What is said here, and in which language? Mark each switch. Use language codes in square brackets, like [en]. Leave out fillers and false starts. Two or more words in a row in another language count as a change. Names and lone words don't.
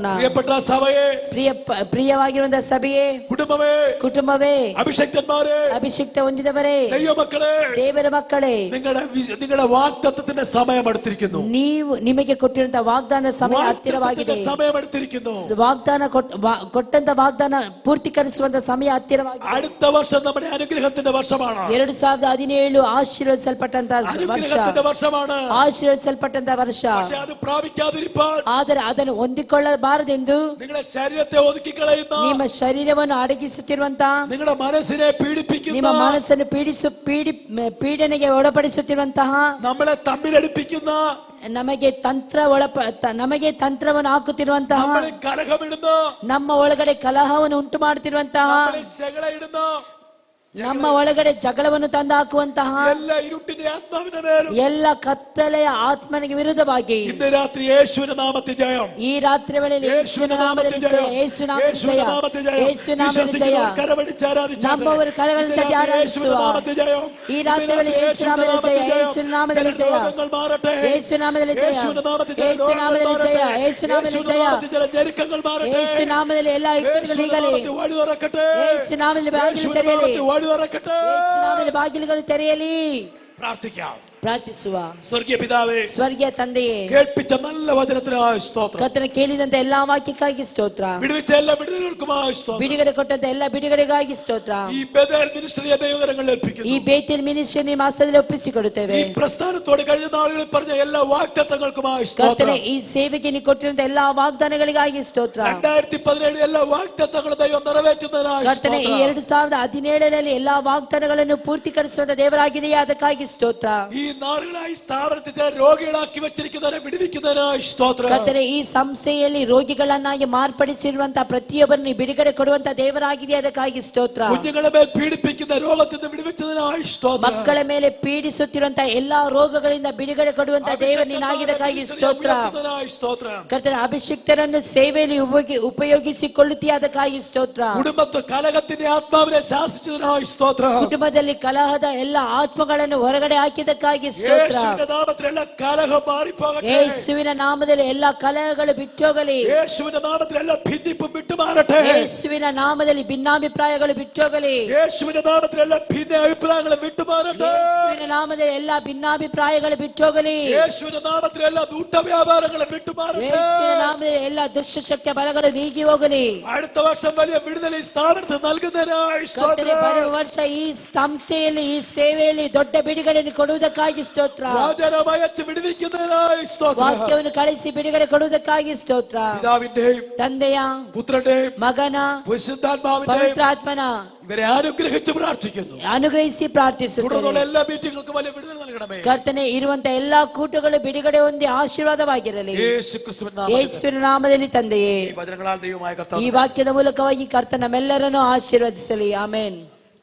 [kn] ಪ್ರಿಯವಾಗಿರುವಂತಹ ಸಭೆಯೇ, ಕುಟುಂಬವೇ, ಅಭಿಷೇಕ ಹೊಂದಿದವರೇ, ದೇವರ ಮಕ್ಕಳೇ, ನೀವು ನಿಮಗೆ ಕೊಟ್ಟಿರುವಂತಹ ವಾಗ್ದಾನ ಸಮಯ ಹತ್ತಿರವಾಗಿದೆ. ವಾಗ್ದಾನ ಕೊಟ್ಟಂತ ವಾಗ್ದಾನ ಪೂರ್ತೀಕರಿಸುವಂತ ಸಮಯ ಹತ್ತಿರವಾಗಿದೆ. [ml] അടുത്ത വർഷം നമ്മുടെ അനുഗ്രഹത്തിന്റെ വർഷമാണ്. [kn] 2017 ಆಶೀರ್ವದಿಸಲ್ಪಟ್ಟಂತಹ [ml] ವರ್ಷമാണ്. [kn] ಆಶೀರ್ವದಿಸಲ್ಪಟ್ಟಂತಹ ವರ್ಷ. ಅದು ಪ್ರಾಪಿಕಾದಿರಿപ്പോൾ, ಆದರೆ ಅದನ್ನು ಹೊಂದಿಕೊಳ್ಳಬಾರದೆಂದು [ml] നിങ്ങളുടെ ശരീരത്തെ ഒതുക്കിക്കളയുന്ന, [kn] ನಿಮ್ಮ ಶರೀರವನ್ನು ಅಡಗಿಸುತ್ತಿರುವಂತಹ, [ml] നിങ്ങളുടെ മനസ്സിനെ പീഡിപ്പിക്കുന്ന, [kn] ನಿಮ್ಮ ಮನಸ್ಸನ್ನು ಪೀಡನೆಗೆ ಒಳಪಡಿಸುತ್ತಿರುವಂತಹ, [ml] നമ്മളെ തമ്മിലടിപ്പിക്കുന്ന, [kn] ನಮಗೆ ನಮಗೆ ತಂತ್ರವನ್ನು ಹಾಕುತ್ತಿರುವಂತಹ, [ml] നമ്മളെ കലഹമിടുന്നു, [kn] ನಮ್ಮ ಒಳಗಡೆ ಕಲಹವನ್ನು ಉಂಟು ಮಾಡುತ್ತಿರುವಂತಹ, [ml] നമ്മളെ ജಗಳ ഇടുന്നു, [kn] ನಮ್ಮ ಒಳಗಡೆ ಜಗಳವನ್ನು ತಂದು ಹಾಕುವಂತಹ [ml] എല്ലാ ഇരുട്ടിന്റെ ആത്മാവിന്റെ മേലും [kn] ಎಲ್ಲ ಕತ್ತಲೆಯ ಆತ್ಮನಿಗೆ ವಿರುದ್ಧವಾಗಿ [ml] ഇന്ന് രാത്രി യേശുവിന്റെ നാമത്തിൽ ജയം, [kn] ಈ ರಾತ್ರಿ ವೇಳೆಯಲ್ಲಿ ಯೇಸುವಿನ ನಾಮದಲ್ಲಿ ಜಯ, ಯೇಸುವಿನ ನಾಮದಲ್ಲಿ ಜಯ, ಯೇಸುವಿನ ನಾಮದಲ್ಲಿ ಜಯ. ನಮ್ಮವರು ಕರಗಳನ್ನು ತಟ್ಟಿ ಆರಾಧಿಸುವ ಈ ರಾತ್ರಿ ವೇಳೆ ಯೇಸುವಿನ ನಾಮದಲ್ಲಿ ಜಯ, ಯೇಸುವಿನ ನಾಮದಲ್ಲಿ ಜಯ, ಯೇಸುವಿನ ನಾಮದಲ್ಲಿ ಜಯ, ಯೇಸುವಿನ ನಾಮದಲ್ಲಿ ಜಯ, ಯೇಸುವಿನ ನಾಮದಲ್ಲಿ ಜಯ, ಯೇಸುವಿನ ನಾಮದಲ್ಲಿ ಎಲ್ಲ ಇಕ್ಕಟ್ಟುಗಳು ನೀಗಲಿ, ಯೇಸುವಿನ ನಾಮದಲ್ಲಿ ಬಾಗಿಲು ತೆರೆಯಲಿ, ಯೇಸುವಿನ ನಾಮದಲ್ಲಿ ಬಾಗಿಲುಗಳು ತೆರೆಯಲಿ. [ml] പ്രാർത്ഥിക്കാം, [kn] ಪ್ರಾರ್ಥಿಸುವ. [ml] സ്വർഗീയ പിതാവേ, [kn] ಸ್ವರ್ಗೀಯ ತಂದೆಯೇ, [ml] കേൾപ്പിച്ച നല്ല വചനത്തിനായി സ്തോത്രം, [kn] ಕರ್ತನ ಕೇಳಿದಂತ ಎಲ್ಲಾ ವಾಕ್ಯಕ್ಕಾಗಿ ಸ್ತೋತ್ರ, [ml] വിടുവിച്ച എല്ലാ വിടുതലുകൾക്കുമായി സ്തോത്രം, [kn] ಬಿಡುಗಡೆ ಕೊಟ್ಟಂತ ಎಲ್ಲ ಬಿಡುಗಡೆಗಾಗಿ ಸ್ತೋತ್ರ. [ml] ഈ ബേതേൽ മിനിസ്ട്രിയെ ദൈവകരങ്ങളിൽ [kn] ಈ [ml] ഏൽപ്പിക്കുന്നു. [kn] ಬೇತೇಲ್ ಮಿನಿಸ್ಟ್ರಿ ನಿಮ್ಮ ಹಸ್ತದಲ್ಲಿ ಒಪ್ಪಿಸಿಕೊಡುತ್ತೇವೆ. [ml] ഈ പ്രസ്ഥാനത്തോട് കഴിഞ്ഞ നാളുകളിൽ പറഞ്ഞ എല്ലാ വാഗ്ദത്തങ്ങൾക്കുമായി [kn] ಕರ್ತನೆ, [ml] സ്തോത്രം. [kn] ಈ ಸೇವೆಗೆ ನೀವು ಕೊಟ್ಟಿರುವಂತ ಎಲ್ಲಾ ವಾಗ್ದಾನಗಳಿಗಾಗಿ ಸ್ತೋತ್ರ. [ml] 2017 എല്ലാ വാഗ്ദത്തങ്ങളും ദൈവം നിറവേറ്റുന്നതിനായി [kn] ಕರ್ತನೆ, ಈ [ml] സ്തോത്രം. [kn] 2017ರಲ್ಲಿ ಎಲ್ಲಾ ವಾಗ್ದಾನಗಳನ್ನು ಪೂರ್ತಿಕರಿಸುವಂತ ದೇವರಾಗಿದೆಯೇ, ಅದಕ್ಕಾಗಿ ಸ್ತೋತ್ರ. [ml] ഈ നാളുകളായി സ്ഥാപനത്തിൽ രോഗികളാക്കി വെച്ചിരിക്കുന്നവരെ വിടുവിക്കുന്നതിനായി സ്തോത്രം. [kn] ಕರ್ತನೆ, ಈ ಸಂಸ್ಥೆಯಲ್ಲಿ ರೋಗಿಗಳನ್ನಾಗಿ ಮಾರ್ಪಡಿಸಿರುವಂತಹ ಪ್ರತಿಯೊಬ್ಬರನ್ನು ಬಿಡುಗಡೆ ಕೊಡುವಂತ ದೇವರಾಗಿದೆ, ಅದಕ್ಕಾಗಿ ಸ್ತೋತ್ರ. [ml] കുഞ്ഞുങ്ങളെ മേൽ പീഡിപ്പിക്കുന്ന രോഗത്തിൽ നിന്ന് വിടുവിച്ചതിനായി സ്തോത്രം. [kn] ಮಕ್ಕಳ ಮೇಲೆ ಪೀಡಿಸುತ್ತಿರುವಂತಹ ಎಲ್ಲಾ ರೋಗಗಳಿಂದ ಬಿಡುಗಡೆ ಕೊಡುವಂತ ದೇವ ನೀನಾಗಿದ್ದಕ್ಕಾಗಿ ಸ್ತೋತ್ರ. [ml] സ്തോത്രം. [kn] ಕರ್ತನೆ, ಅಭಿಷಿಕ್ತರನ್ನು ಸೇವೆಯಲ್ಲಿ ಉಪಯೋಗಿಸಿಕೊಳ್ಳುತ್ತೀಯ, ಅದಕ್ಕಾಗಿ ಸ್ತೋತ್ರ. [ml] കുടുംബത്തിൽ കലഹത്തിന്റെ ആത്മാവിനെ ശാസിച്ചതിനായി സ്തോത്രം. [kn] ಕುಟುಂಬದಲ್ಲಿ ಕಲಹದ ಎಲ್ಲ ಆತ್ಮಗಳನ್ನು ಹೊರಗಡೆ ಹಾಕಿದಕ್ಕಾಗಿ ಸ್ತೋತ್ರ. [ml] യേശുവിന്റെ നാമത്തിലുള്ള കലഹം മാറിപ്പോകട്ടെ. [kn] ಯೇಸುವಿನ ನಾಮದಲ್ಲಿ ಎಲ್ಲ ಕಲಹಗಳು ಬಿಟ್ಟೋಗಲಿ. [ml] യേശുവിന്റെ നാമത്തിലുള്ള ഭിന്നിപ്പും വിട്ടുമാറട്ടെ. [kn] ಯೇಸುವಿನ ನಾಮದಲ್ಲಿ ಭಿನ್ನಾಭಿಪ್ರಾಯಗಳು ಬಿಟ್ಟೋಗಲಿ. [ml] യേശുവിന്റെ നാമത്തിലുള്ള ഭിന്ന അഭിപ്രായങ്ങളും വിട്ടുമാറട്ടെ. [kn] ಯೇಸುವಿನ ನಾಮದಲ್ಲಿ ಎಲ್ಲ ಭಿನ್ನಾಭಿಪ್ರಾಯಗಳು ಬಿಟ್ಟೋಗಲಿ. [ml] യേശുവിന്റെ നാമത്തിലുള്ള ദുഷ്ടവ്യാപാരങ്ങളും വിട്ടുമാറട്ടെ. [kn] ಯೇಸುವಿನ ನಾಮದಲ್ಲಿ ಎಲ್ಲ ದುಷ್ಟಶಕ್ತಿಯ ಬಲಗಳು ನೀಗಿ ಹೋಗಲಿ. [ml] അടുത്ത വർഷം വലിയ വിടുതൽ ഈ സ്ഥാപനത്തിൽ നൽകുന്നതിനായി [kn] ಕರ್ತನೆ, [ml] സ്തോത്രം. [kn] ಬರುವ ವರ್ಷ ಈ ಸಂಸ್ಥೆಯಲ್ಲಿ ಈ ಸೇವೆಯಲ್ಲಿ ದೊಡ್ಡ ಬಿಡುಗಡೆಯನ್ನು ಕೊಡುವುದಕ್ಕಾಗಿ ಸ್ತೋತ್ರ. [ml] വചനമയച്ച് വിടുവിക്കുന്നതിനായി സ്തോത്രം. [kn] ವಾಕ್ಯವನ್ನು ಕಳಿಸಿ ಬಿಡುಗಡೆ ಕೊಡುವುದಕ್ಕಾಗಿ ಸ್ತೋತ್ರ. [ml] പിതാവിന്റെയും [kn] ತಂದೆಯ, [ml] പുത്രന്റെയും [kn] ಮಗನ, [ml] പരിശുദ്ധാത്മാവിന്റെയും [kn] ಪವಿತ್ರಾತ್ಮನ [ml] ഇവരെ അനുഗ്രഹിച്ച് പ്രാർത്ഥിക്കുന്നു. [kn] ಅನುಗ್ರಹಿಸಿ ಪ್ರಾರ್ಥಿಸುತ್ತೇವೆ. [ml] തുടർന്നുള്ള എല്ലാ മീറ്റിങ്ങുകൾക്കും വലിയ വിടുതൽ നൽകണമേ. [kn] ಕರ್ತನೆ, ಇರುವಂತ ಎಲ್ಲಾ ಕೂಟಗಳು ಬಿಡುಗಡೆ ಹೊಂದಿ ಆಶೀರ್ವಾದವಾಗಿರಲಿ. [ml] യേശു ക്രിസ്തുവിൻ നാമത്തിൽ [kn] ಯೇಸುವಿನ ನಾಮದಲ್ಲಿ ತಂದೆಯೇ, [ml] ഈ വചനങ്ങളാൽ ദൈവമായ കർത്താവ് [kn] ಈ ವಾಕ್ಯದ ಮೂಲಕವಾಗಿ ಕರ್ತನ ನಮ್ಮೆಲ್ಲರನ್ನು ಆಶೀರ್ವದಿಸಲಿ. ಆಮೆನ್.